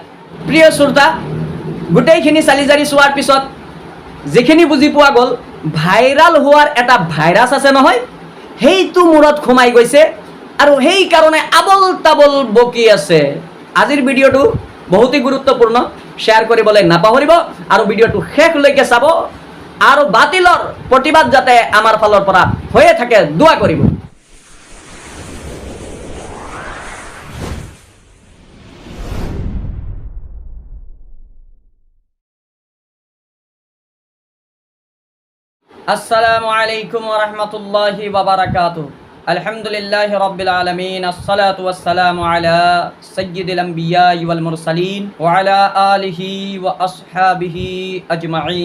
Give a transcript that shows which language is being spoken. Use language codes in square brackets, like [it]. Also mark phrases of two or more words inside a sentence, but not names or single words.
[as] প্ৰিয় শ্ৰোতা, গোটেইখিনি চালি জাৰি চোৱাৰ পিছত যিখিনি বুজি পোৱা গ'ল, ভাইৰাল হোৱাৰ এটা ভাইৰাছ আছে নহয়, সেইটো মূৰত সোমাই গৈছে আৰু সেইকাৰণে আবল তাবল বকি আছে। আজিৰ ভিডিঅ'টো বহুতেই গুৰুত্বপূৰ্ণ, শ্বেয়াৰ কৰিবলৈ নাপাহৰিব আৰু ভিডিঅ'টো শেষলৈকে চাব আৰু বাতিলৰ প্ৰতিবাদ যাতে আমাৰ ফালৰ পৰা হৈয়ে থাকে দোৱা কৰিব। [ar] السلام عليكم ورحمة الله وبركاته. الحمد لله رب العالمين، والصلاة والسلام على سيد الأنبياء والمرسلين وعلى آله وأصحابه أجمعين.